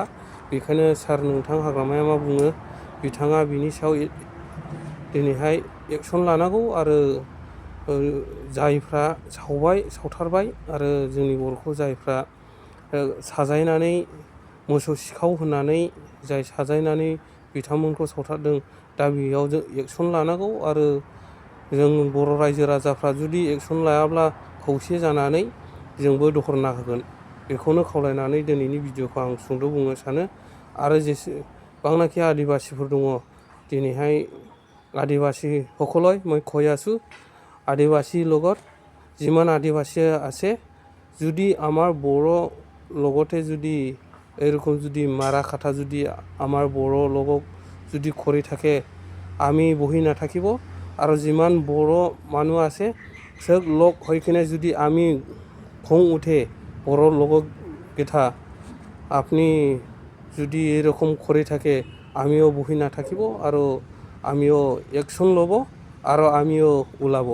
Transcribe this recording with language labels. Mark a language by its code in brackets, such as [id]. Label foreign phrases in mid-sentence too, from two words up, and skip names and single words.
[brx] बेखायनो सार नोंथां हाग्रामाया मा बुङो, बिथाङा बिनि सायाव दिनैहाय एक्सन लानांगौ आरो जायफ्रा सावथारबाय आरो जोंनि बर'खौ जायफ्रा साजायनानै मोसौ सिखाव होननानै जाय साजायनानै बिथांमोनखौ सावथारदों, दा बेयाव जों एक्सन लानांगौ आरो जों बर' रायजो राजाफ्रा जुदि एक्सन लायाब्ला खौसे जानानै जोंबो दहरना होगोन। बेखौनो खावलायनानै दिनैनि भिडिअखौ आं सुंद' बुंनो सानो। आरो जेसेबांनाखि आदिबासिफोर दङ, दिनैहाय आदिबासী [as] সকলই মই কৈ আছোঁ, আদিবাসীৰ লগত যিমান আদিবাসী আছে, যদি আমাৰ বড়ো লগতে যদি এরকম যদি মাৰা কাটা যদি আমাৰ বড়ো লগক যদি কৰি থাকে, আমি বহি নাথাকিব আৰু যিমান বড়ো মানুহ আছে চব লগ হৈ কিনে যদি আমি খং উঠে বড়ো লগকেইটা আপনি যদি এরকম কৰি থাকে, আমিও বহি নাথাকিব আৰু আমিও একশ্যন ল'ব আৰু আমিও ওলাব।